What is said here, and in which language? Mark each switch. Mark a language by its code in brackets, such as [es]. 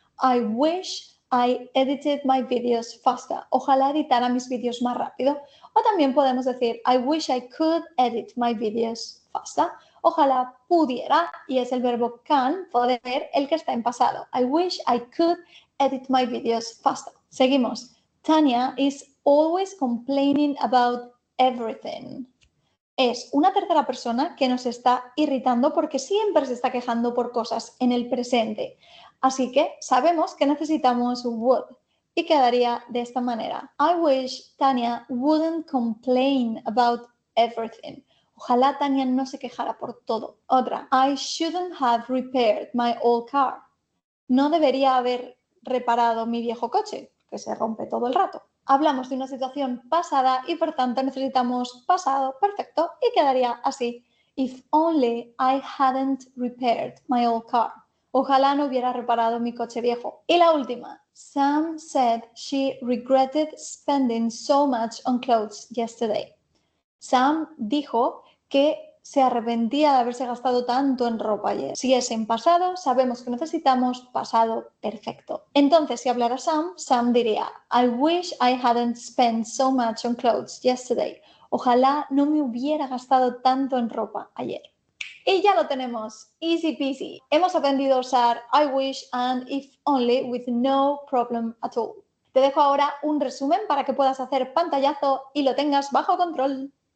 [en] I wish I edited my videos faster. [es] Ojalá editara mis vídeos más rápido. O también podemos decir [en] I wish I could edit my videos faster. [es] Ojalá pudiera, y es el verbo can, poder, el que está en pasado. [en] I wish I could edit my videos faster. [es] Seguimos. [en] Tanya is always complaining about everything. [es] Es una tercera persona que nos está irritando porque siempre se está quejando por cosas en el presente. Así que sabemos que necesitamos would y quedaría de esta manera. [en] I wish Tanya wouldn't complain about everything. [es] Ojalá Tania no se quejara por todo. Otra. [en] I shouldn't have repaired my old car. [es] No debería haber reparado mi viejo coche, que se rompe todo el rato. Hablamos de una situación pasada y por tanto necesitamos pasado perfecto y quedaría así. [en] If only I hadn't repaired my old car. [es] Ojalá no hubiera reparado mi coche viejo. Y la última. [en] Sam said she regretted spending so much on clothes yesterday. [es] Sam dijo que se arrepentía de haberse gastado tanto en ropa ayer. Si es en pasado, sabemos que necesitamos pasado perfecto. Entonces, si hablara Sam, Sam diría [en] I wish I hadn't spent so much on clothes yesterday. [es] Ojalá no me hubiera gastado tanto en ropa ayer. Y ya lo tenemos, [en] easy peasy. [es] Hemos aprendido a usar [en] I wish and if only with no problem at all. [es] Te dejo ahora un resumen para que puedas hacer pantallazo y lo tengas bajo control.